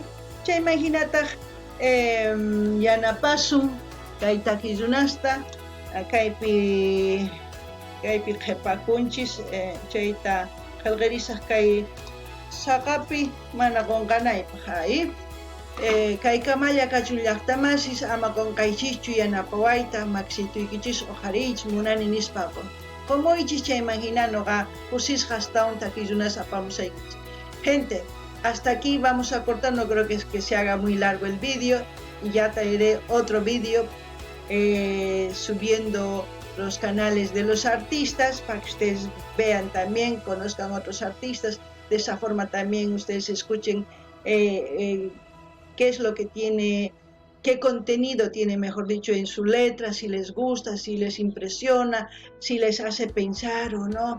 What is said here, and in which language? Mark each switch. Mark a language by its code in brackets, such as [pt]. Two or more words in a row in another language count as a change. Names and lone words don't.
[qu] Chaymahinataq yanapasun kay takirunasta kaypi qhipakunchis chayta qillqarisaq kay saqapi mana qunqanaypaq. Kay kamalla kachun llaqtamasis ama qunqaychischu yanapawayta maksituykichis uqariychis munani nispa qumuychis chayman hina noqa kusisqa astawan takirunas apamusaykichis. [es] Gente, hasta aquí vamos a cortar, no creo que se haga muy largo el vídeo y ya traeré otro vídeo subiendo los canales de los artistas para que ustedes vean también, conozcan otros artistas, de esa forma también ustedes escuchen qué es lo que tiene, qué contenido tiene, mejor dicho, en su letra, si les gusta, si les impresiona, si les hace pensar o no.